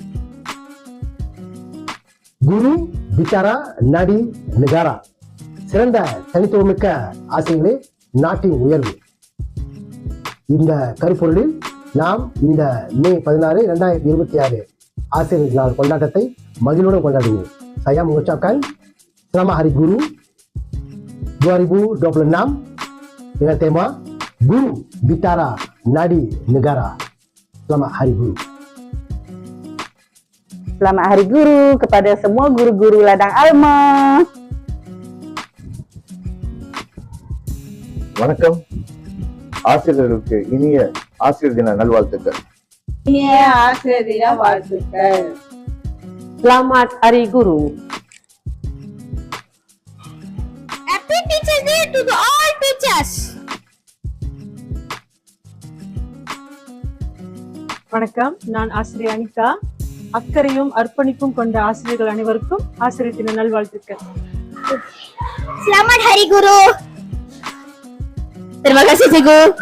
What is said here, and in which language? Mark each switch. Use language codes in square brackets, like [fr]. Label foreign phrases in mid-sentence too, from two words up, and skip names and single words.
[ta] குரு பிச்சாரா நடி நிகாரா. சிறந்த தனித்துவமிக்க ஆசிரியர்களே நாட்டின் உயர்வு. இந்த கருப்பொருளில் நாம் இந்த மே 16 2026 ஆசிரியர் நாள் கொண்டாட்டத்தை மகிழ்வுடன் கொண்டாடுவோம். [ms] Saya mengucapkan Selamat Hari Guru 2026 dengan tema Guru Bicara Nadi Negara. Selamat Hari Guru. Selamat Hari Guru kepada semua guru-guru ladang Alma. [ta] வணக்கம். ஆசிரியர்களுக்கு இனிய ஆசிரியர் தின நல்வாழ்த்துக்கள். இனிய ஆசிரியர் தின வாழ்த்துக்கள். [ms] Selamat Hari Guru. [en] Happy Teachers Day to all teachers. [ta] வணக்கம், நான் ஆசிரியர் அனிதா. அக்கறையும் அர்ப்பணிப்பும் கொண்ட ஆசிரியர்கள் அனைவருக்கும் ஆசிரியர் தின நல்வாழ்த்துக்கள். [ms] Selamat Hari Guru. Terima kasih Cikgu.